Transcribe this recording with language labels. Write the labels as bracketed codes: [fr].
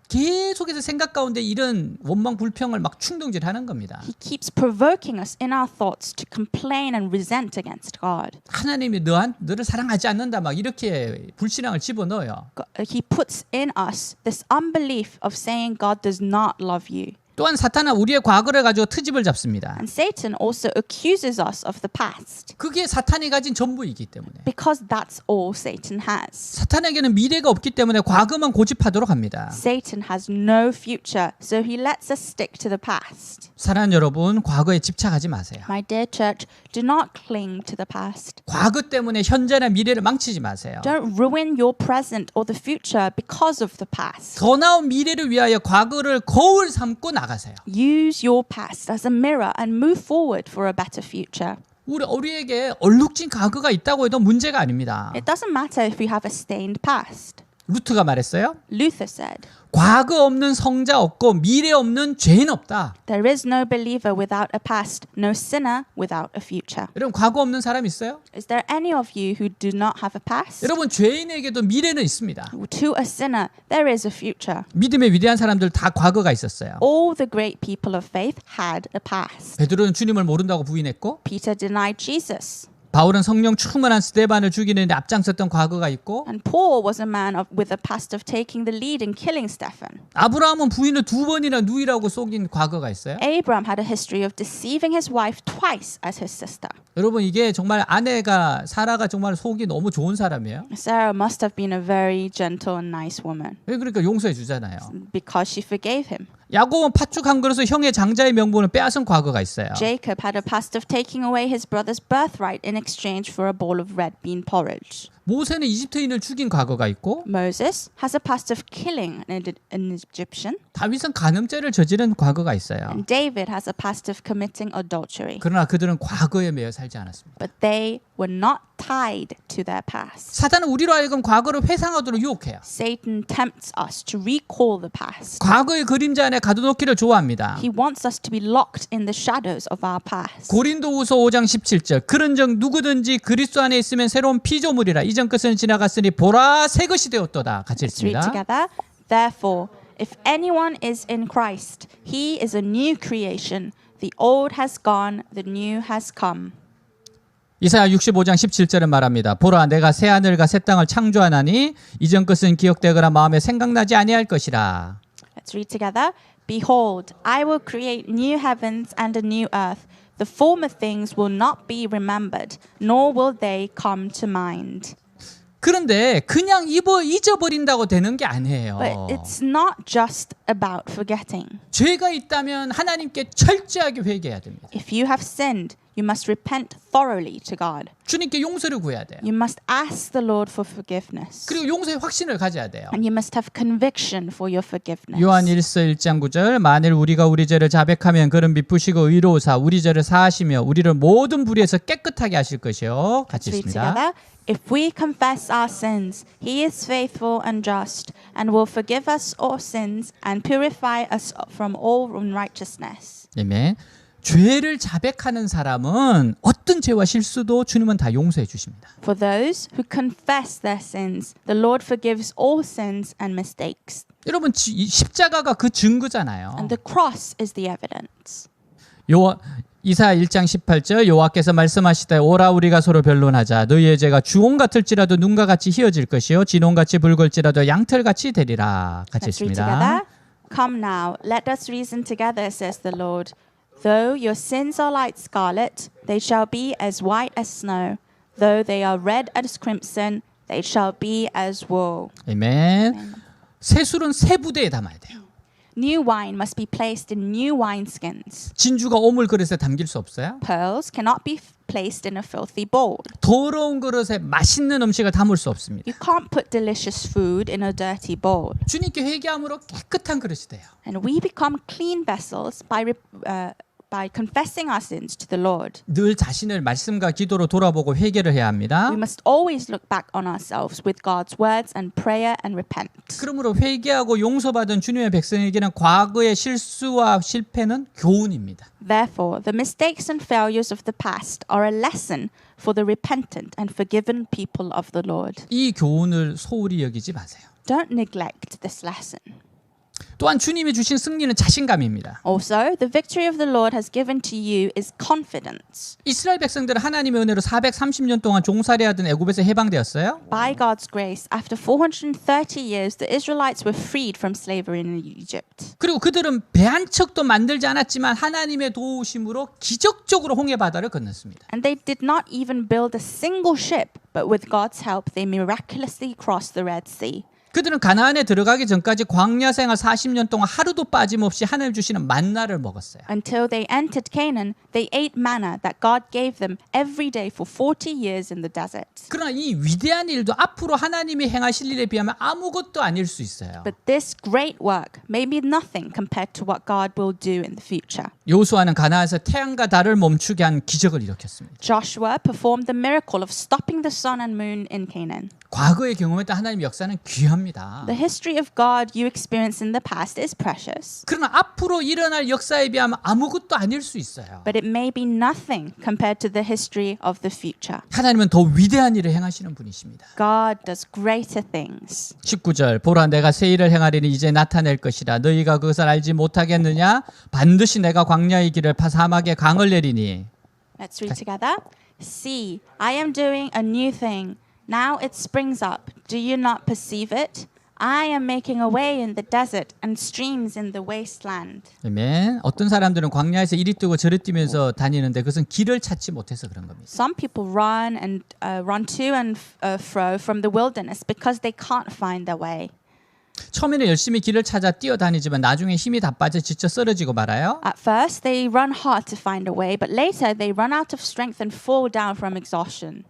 [ko] 계속해서 생각 가운데 이런 원망 불평을 막 충동질하는 겁니다. [en] He keeps provoking us in our thoughts to complain and resent against God. [ko] 하나님이 너를 사랑하지 않는다 막 이렇게 불신앙을 집어넣어요. [en] He puts in us this unbelief of saying God does not love you. [ko] 또한 사탄은 우리의 과거를 가지고 트집을 잡습니다. [en] And Satan also accuses us of the past [ko] 그게 사탄이 가진 전부이기 때문에. [en] because that's all Satan has. [ko] 사탄에게는 미래가 없기 때문에 과거만 고집하도록 합니다. [en] Satan has no future, so he lets us stick to the past. [ko] 사랑하는 여러분, 과거에 집착하지 마세요. [en] My dear church, do not cling to the past. [ko] 과거 때문에 현재나 미래를 망치지 마세요. [en] Don't ruin your present or the future because of the past. [ko] 더 나은 미래를 위하여 과거를 거울 삼고 나가세요. [en] Use your past as a mirror and move forward for a better future. [ko] 우리에게 얼룩진 과거가 있다고 해도 문제가 아닙니다. [en] It doesn't matter if you have a stained past. [ko] 루트가 말했어요. [en] Luther said, [ko] 과거 없는 성자 없고 미래 없는 죄인 없다. [en] there is no believer without a past, no sinner without a future. [ko] 여러분 과거 없는 사람 있어요? [en] Is there any of you who do not have a past? [ko] 여러분 죄인에게도 미래는 있습니다. [en] To a sinner, there is a future. [ko] 믿음의 위대한 사람들 다 과거가 있었어요. [en] All the great people of faith had a past. [ko] 베드로는 주님을 모른다고 부인했고 [en] Peter denied Jesus. [ko] 바울은 성령 충만한 스데반을 죽이는데 앞장섰던 과거가 있고 [en] And Paul was a man with a past of taking the lead in killing Stephen. [ko] 아브라함은 부인을 2번이나 누이라고 속인 과거가 있어요. [en] Abraham had a history of deceiving his wife twice as his sister. [ko] 여러분 이게 정말 아내가 사라가 정말 속이 너무 좋은 사람이에요. [en] Sarah must have been a very gentle and nice woman [ko] 왜 그러니까 용서해 주잖아요. [en] because she forgave him. [ko] 야곱은 팥죽 한 그릇을 형의 장자의 명분을 빼앗은 과거가 있어요. [en] Jacob had a past of taking away his brother's birthright in exchange for a bowl of red bean porridge. [ko] 모세는 이집트인을 죽인 과거가 있고 [en] Moses has a past of killing an Egyptian. [ko] 다윗은 간음죄를 저지른 과거가 있어요. [en] And David has a past of committing adultery. [ko] 그러나 그들은 과거에 매여 살지 않았습니다. [en] But they were not tied to their past. [ko] 사단은 우리로 하여금 과거를 회상하도록 유혹해요. [en] Satan tempts us to recall the past. [ko] 과거의 그림자 안에 가둬놓기를 좋아합니다. [en] He wants us to be locked in the shadows of our past. [ko] 고린도후서 5장 17절 그런즉 누구든지 그리스도 안에 있으면 새로운 피조물이라 이전 것은 지나갔으니 보라 새 것이 되었도다. 같이 [en] Let's read [ko] 읽습니다. [en] together. Therefore, if anyone is in Christ, he is a new creation. The old has gone, the new has come. [ko] 이사야 65장 17절은 말합니다. 보라 내가 새 하늘과 새 땅을 창조하나니 이전 것은 기억되거나 마음에 생각나지 아니할 것이라. [en] Let's read together. Behold, I will create new heavens and a new earth. The former things will not be remembered, nor will they come to mind. [ko] 그런데 그냥 잊어버린다고 되는 게 아니에요. [en] But it's not just about forgetting. [ko] 죄가 있다면 하나님께 철저하게 회개해야 됩니다. [en] If you have sinned, you must repent thoroughly to God. [ko] 주님께 용서를 구해야 돼요. [en] You must ask the Lord for forgiveness. [ko] 그리고 용서의 확신을 가져야 돼요. [en] And you must have conviction for your forgiveness. [ko] 요한 1서 1장 9절 만일 우리가 우리 죄를 자백하면 그는 미쁘시고 의로우사 우리 죄를 사하시며 우리를 모든 불의에서 깨끗하게 하실 것이요. 같이 [en] Let's read [ko] 읽습니다. [en] together. If we confess our sins, He is faithful and just, and will forgive us our sins and purify us from all unrighteousness. [ko] 아멘. 죄를 자백하는 사람은 어떤 죄와 실수도 주님은 다 용서해 주십니다. [en] For those who confess their sins, the Lord forgives all sins and mistakes. [ko] 여러분 이 십자가가 그 증거잖아요. [en] And the cross is the evidence. [ko] 이사야 1장 18절 여호와께서 말씀하시되 오라 우리가 서로 변론하자 너희의 죄가 주홍 같을지라도 눈과 같이 희어질 것이요 진홍같이 붉을지라도 양털같이 되리라. 같이 [en] Let's read [ko] 읽습니다. [en] together. Come now, let us reason together, says the Lord. Though your sins are like scarlet, they shall be as white as snow. Though they are red as crimson, they shall be as wool. [ko] 아멘. 새 술은 새 부대에 담아야 돼요. [en] New wine must be placed in new wineskins. [ko] 진주가 오물 그릇에 담길 수 없어요. [en] Pearls cannot be placed in a filthy bowl. [ko] 더러운 그릇에 맛있는 음식을 담을 수 없습니다. [en] You can't put delicious food in a dirty bowl. [ko] 주님께 회개함으로 깨끗한 그릇이 돼요. [en] And we become clean vessels by confessing our sins to the Lord. [ko] 늘 자신을 말씀과 기도로 돌아보고 회개를 해야 합니다. [en] We must always look back on ourselves with God's words and prayer and repent. [ko] 그러므로 회개하고 용서받은 주님의 백성에게는 과거의 실수와 실패는 교훈입니다. [en] Therefore, the mistakes and failures of the past are a lesson for the repentant and forgiven people of the Lord. [ko] 이 교훈을 소홀히 여기지 마세요. [en] Don't neglect this lesson. [ko] 또한 주님이 주신 승리는 자신감입니다. [en] Also, the victory of the Lord has given to you is confidence. [ko] 이스라엘 백성들은 하나님의 은혜로 430년 동안 종살이하던 애굽에서 해방되었어요. [en] By God's grace, after 430 years, the Israelites were freed from slavery in Egypt. [ko] 그리고 그들은 배 한 척도 만들지 않았지만 하나님의 도우심으로 기적적으로 홍해 바다를 건넜습니다. [en] And they did not even build a single ship, but with God's help, they miraculously crossed the Red Sea. [ko] 그들은 가나안에 들어가기 전까지 광야 생활 40년 동안 하루도 빠짐없이 하나님 주시는 만나를 먹었어요. [en] Until they entered Canaan, they ate manna that God gave them every day for 40 years in the desert. [ko] 그러나 이 위대한 일도 앞으로 하나님이 행하실 일에 비하면 아무것도 아닐 수 있어요. [en] But this great work may be nothing compared to what God will do in the future. [ko] 여호수아는 가나안에서 태양과 달을 멈추게 한 기적을 일으켰습니다. [en] Joshua performed the miracle of stopping the sun and moon in Canaan. [ko] 과거의 경험했던 하나님의 역사는 귀합니다. [en] The history of God you experience in the past is precious, [ko] 그러나 앞으로 일어날 역사에 비하면 아무것도 아닐 수 있어요. [en] but it may be nothing compared to the history of the future. [ko] 하나님은 더 위대한 일을 행하시는 분이십니다. [en] God does greater things. [ko] 19절 보라 내가 새 일을 행하리니 이제 나타낼 것이라 너희가 그것을 알지 못하겠느냐 반드시 내가 광야의 길을 파 사막에 강을 내리니 [en] Let's read together. See, I am doing a new thing. Now it springs up. Do you not perceive it? I am making a way in the desert and streams in the wasteland. [ko] 아멘. 어떤 사람들은 광야에서 이리 뛰고 저리 뛰면서 다니는데 그것은 길을 찾지 못해서 그런 겁니다. [en] Some people run and run to and fro from the wilderness because they can't find their way. [ko] 처음에는 열심히 길을 찾아 뛰어다니지만 나중에 힘이 다 빠져 지쳐 쓰러지고 말아요. [en] At first, they run hard to find a way, but later they run out of strength and fall down from exhaustion.